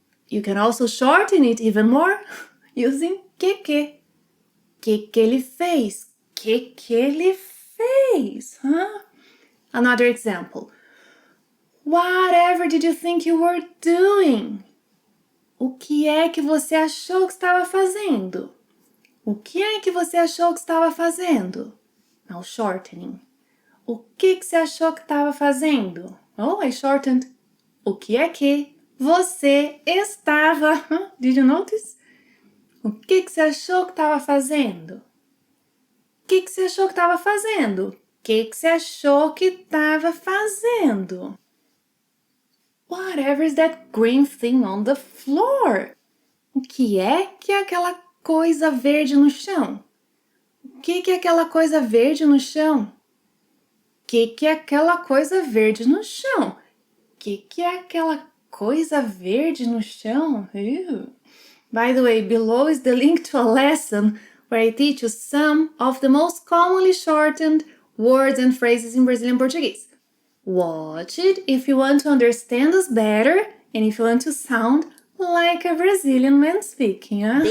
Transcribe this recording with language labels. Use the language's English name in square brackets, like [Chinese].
[English] You can also shorten it even more using que. [Portuguese] Que ele fez? Que ele fez? Huh? [English] Another example. Whatever did you think you were doing? [Portuguese] O que é que você achou que estava fazendo? O que é que você achou que estava fazendo? [English] Now shortening. [Portuguese] O que você achou que estava fazendo? [English] Oh, I shortened. [Portuguese] O que é que você estava? [English] Did you notice? [Portuguese] O que você achou que estava fazendo? O que você achou que estava fazendo? O que você achou que estava fazendo? [English] Whatever is that green thing on the floor? [Portuguese] O que é aquela coisa verde no chão? O que é aquela coisa verde no chão? O que é aquela coisa verde no chão? O que é aquela coisa verde no chão? [English] By the way, below is the link to a lesson where I teach you some of the most commonly shortened words and phrases in Brazilian Portuguese. Watch it if you want to understand us better and if you want to sound like a Brazilian man speaking, huh?